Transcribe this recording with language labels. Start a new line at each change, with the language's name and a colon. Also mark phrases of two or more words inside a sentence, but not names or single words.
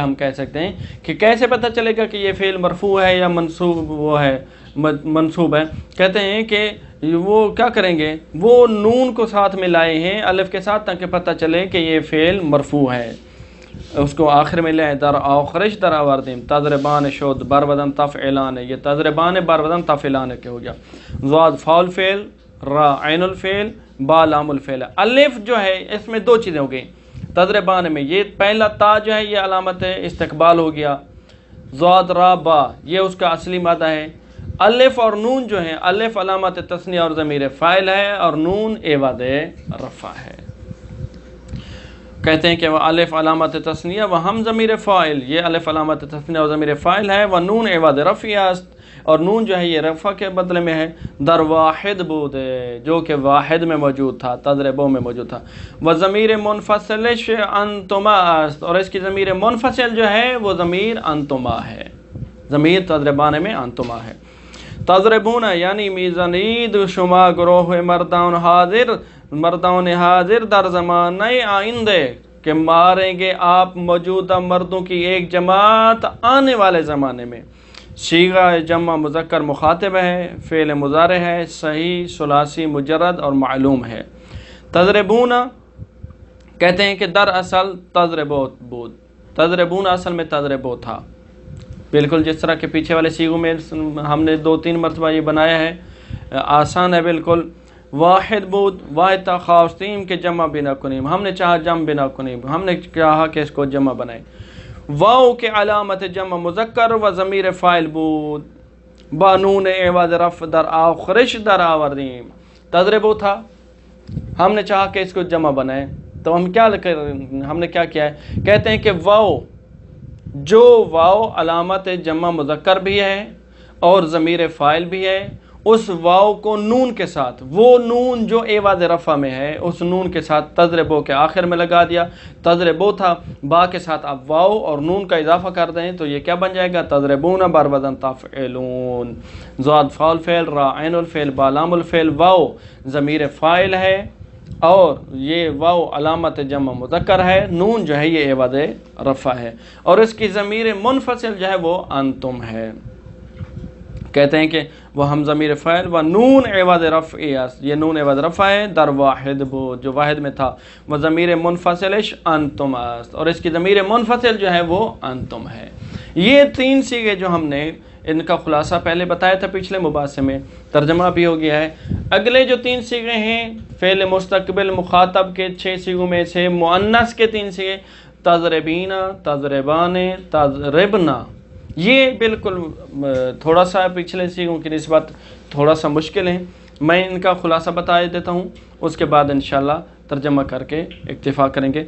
Urdu: ہم کہہ سکتے ہیں کہ کیسے پتہ چلے گا کہ یہ فعل مرفوع ہے یا منصوب وہ ہے منصوب ہے؟ کہتے ہیں کہ وہ کیا کریں گے؟ وہ نون کو ساتھ میں لائے ہیں الف کے ساتھ تاکہ پتہ چلے کہ یہ فعل مرفوع ہے، اس کو آخر میں لے
Persian: در آخرش در آوردیم. تضربان شد بر بدن تفعلان،
Urdu: یہ تضربان بر بدن تفعلان کے ہو گیا.
Arabic: ضاد فاعل فعل، را عین الفعل، با لام الفعل.
Urdu: الف جو ہے اس میں دو چیزیں ہو گئیں تضربان میں، یہ پہلا تا جو ہے یہ علامت استقبال ہو گیا، ضاد را با یہ اس کا اصلی مادہ ہے. الف اور نون جو ہیں، الف علامت تثنیہ اور ضمیر فاعل ہے، اور نون عوض رفع ہے. کہتے ہیں کہ وہ
Persian: الف علامت تثنیہ و ہم ضمیر فاعل،
Urdu: یہ الف علامت تثنیہ اور ضمیر فاعل ہے،
Persian: و نون عوض رفع است،
Urdu: اور نون جو ہے یہ رفع کے بدلے میں ہے.
Persian: در واحد بود،
Urdu: جو کہ واحد میں موجود تھا، تضربو میں موجود تھا.
Persian: و ضمیر منفصلش انتما است،
Urdu: اور اس کی ضمیر منفصل جو ہے وہ ضمیر انتما ہے، ضمیر تضربان میں انتما ہے.
Persian: تضربون یعنی میزانید شما گروہ مردان حاضر در زمانہ آئندے،
Urdu: کہ ماریں گے آپ موجودہ مردوں کی ایک جماعت آنے والے زمانے میں. صیغہ جمع مذکر مخاطب ہے، فعل مضارع ہے، صحیح ثلاثی مجرد اور معلوم ہے. تضربون کہتے ہیں کہ
Persian: در اصل تضربو بود،
Urdu: تضربون اصل میں تضربو تھا، بالکل جس طرح کے پیچھے والے صیغوں میں ہم نے 2-3 مرتبہ یہ بنایا ہے، آسان ہے بالکل.
Persian: واحد بود، واحد تا خواستیم کے جمع بنا کنیم،
Urdu: ہم نے چاہا جمع
Persian: بنا کنیم،
Urdu: ہم نے چاہا کہ اس کو جمع بنائیں.
Persian: واو کے علامت جمع مذکر و ضمیر فاعل بود، بانون عوض رفع در آخرش در آوردیم.
Urdu: تضربو تھا، ہم نے چاہا کہ اس کو جمع بنائیں، تو ہم نے کیا کیا ہے؟ کہتے ہیں کہ واو جو واو علامت جمع مذکر بھی ہے اور ضمیر فاعل بھی ہے، اس واو کو نون کے ساتھ، وہ نون جو عوض رفع میں ہے اس نون کے ساتھ تضربو کے آخر میں لگا دیا. تضربو تھا، با کے ساتھ آپ واو اور نون کا اضافہ کر دیں تو یہ کیا بن جائے گا؟
Persian: تضربون بر وزن تفعلون.
Arabic: ضاد فاعل فعل، را عین الفعل، با لام الفعل.
Urdu: واو ضمیر فاعل ہے اور یہ واو علامت جمع مذکر ہے، نون جو ہے یہ عوض رفع ہے، اور اس کی ضمیر منفصل جو ہے وہ انتم ہے. کہتے ہیں کہ
Persian: وہ ہم ضمیر فاعل و نون عوض رفع،
Urdu: یہ نون عوض رفع ہے.
Persian: در واحد بود
Urdu: جو واحد میں تھا،
Persian: وہ ضمیر منفصلش انتم است،
Urdu: اور اس کی ضمیر منفصل جو ہے وہ انتم ہے. یہ 3 صیغے جو ہم نے ان کا خلاصہ پہلے بتایا تھا پچھلے مباحثے میں، ترجمہ بھی ہو گیا ہے. اگلے جو 3 صیغے ہیں فعل مستقبل مخاطب کے 6 صیغوں میں سے مؤنث کے 3 صیغے، تضربینا، تضربانے، تضربنا، یہ بالکل تھوڑا سا پچھلے سیغوں کی نسبت تھوڑا سا مشکل ہیں، میں ان کا خلاصہ بتا دیتا ہوں، اس کے بعد انشاءاللہ ترجمہ کر کے اکتفا کریں گے۔